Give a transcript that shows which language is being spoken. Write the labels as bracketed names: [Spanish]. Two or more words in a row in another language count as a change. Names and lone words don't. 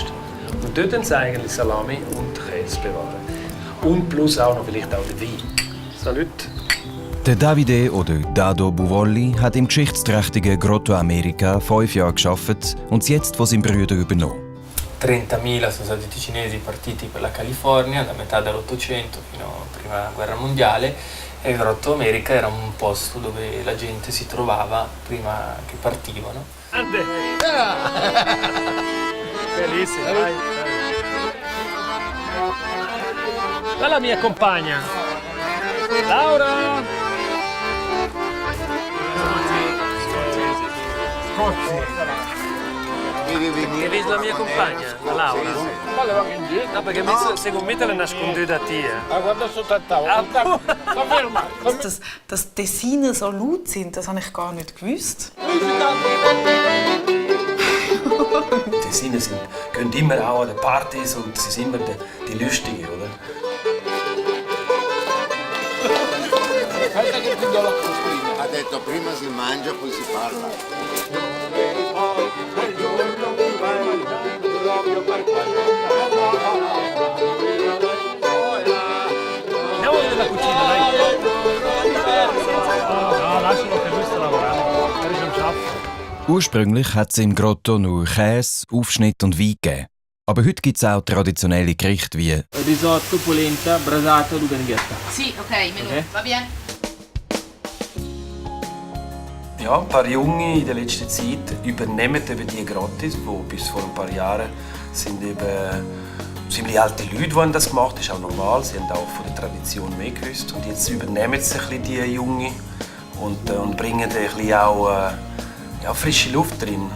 [German] Und dort haben sie eigentlich Salami und Käse bewahren. Und plus auch noch vielleicht auch den Wein. Salut! Der Davide oder Dado Buvolli hat im geschichtsträchtigen Grotto America 5 Jahre gearbeitet und es jetzt von seinem Bruder übernommen. [Italian] 30.000 sono stati i cinesi partiti per la California da metà dell'Ottocento fino alla Prima Guerra Mondiale e il Grotto America era un posto dove la gente si trovava prima che partivano. Bellissimo, dai. La mia compagna. Laura! Che vedi la mia compagna, la Laura? No, perché secondo me te la nascondi da te. Guarda sotto al tavolo. [German] Dass die Tessiner so laut sind, das habe ich gar nicht gewusst. Die Tessiner gehen immer auch an den Partys und sie sind immer die Lustigen, oder? [Italian] Ha detto prima si mangia poi si parla. Andiamo nella cucina, dai. No, lascialo che lui sta lavorando. Magari ci schaffen. [German] Ursprünglich hat es im Grotto nur Käse, Aufschnitt und Wein gegeben. Aber heute gibt es auch traditionelle Gerichte wie [Italian] Risotto, polenta, brasata, luganghetta. Sì, ok, menù, va bene. [German] Ja, ein paar Junge in der letzten Zeit übernehmen eben die Grottis, die bis vor ein paar Jahren sind eben ziemlich alte Leute, die das gemacht haben. Das ist auch normal, sie haben auch von der Tradition mehr gewusst. Und jetzt übernehmen sie ein bisschen die Jungen und bringen ein bisschen auch frische Luft drin.